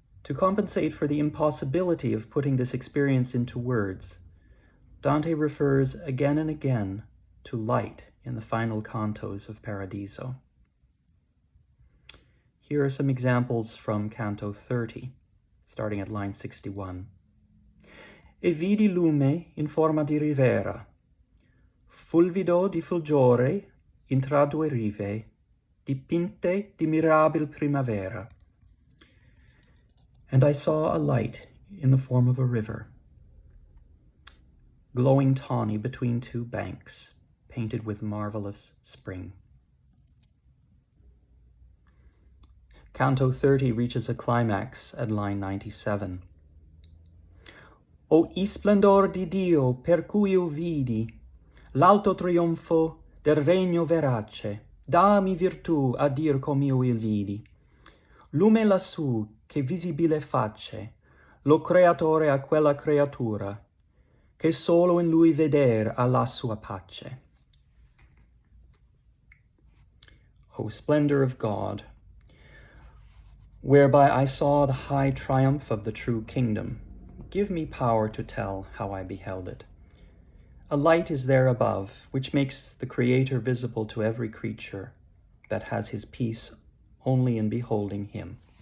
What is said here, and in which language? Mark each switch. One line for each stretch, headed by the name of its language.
English: To compensate for the impossibility of putting this experience into words, Dante refers again and again to light in the final cantos of Paradiso. Here are some examples from Canto 30, starting at line 61.
Italian: E vidi lume in forma di rivera, fulvido di fulgore intra due rive, dipinte di mirabil primavera.
English: And I saw a light in the form of a river, glowing tawny between two banks, painted with marvelous spring. Canto 30 reaches a climax at line 97.
Italian: O splendor di Dio per cui io vidi, l'alto trionfo del regno verace, dammi virtù a dir com'io il vidi. Lume lassù che visibile face, lo creatore a quella creatura, che solo in lui veder ha la sua pace.
English: O splendor of God, whereby I saw the high triumph of the true kingdom, give me power to tell how I beheld it. A light is there above, which makes the Creator visible to every creature that has his peace only in beholding him.